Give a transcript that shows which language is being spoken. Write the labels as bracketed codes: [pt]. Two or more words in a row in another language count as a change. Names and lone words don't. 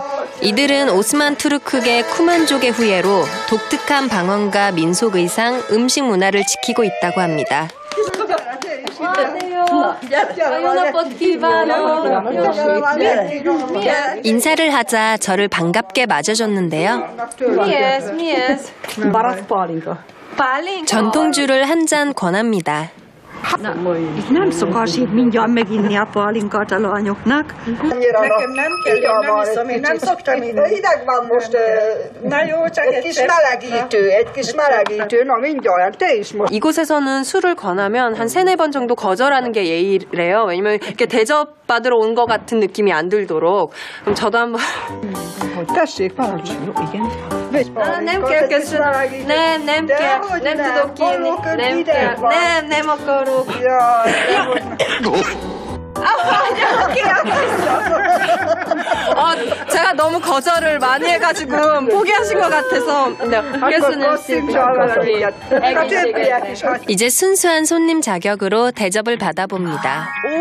[ko] 이들은 오스만 투르크계 쿠만족의 후예로 독특한 방언과 민속 의상, 음식 문화를 지키고 있다고 합니다. 인사를 하자 저를 반갑게 맞아줬는데요. 전통주를 한 잔 권합니다. [hu] Itt nem szokás így mindjárt meginni a pálinkát a lányoknak. Nekem nem kell, én nem iszom, én nem szoktam inni. Hideg van most, na jó, csak egy kis melegítő, na mindjárt, te is most. [ko] 이곳에서는 술을 권하면 한 3-4번 정도 거절하는 게 예의래요. 왜냐면 이렇게 대접받으러 온 것 같은 느낌이 안 들도록. 그럼 저도 한번. [hu] Tessék, parancsolj, jó, igen. Nem kell köszönöm. Nem kell. Nem tudok írni. Nem kell. Nem akarok. [ko] 제가 너무 거절을 많이 해가지고 포기하신 것 같아서. 이제 순수한 손님 자격으로 대접을 받아봅니다.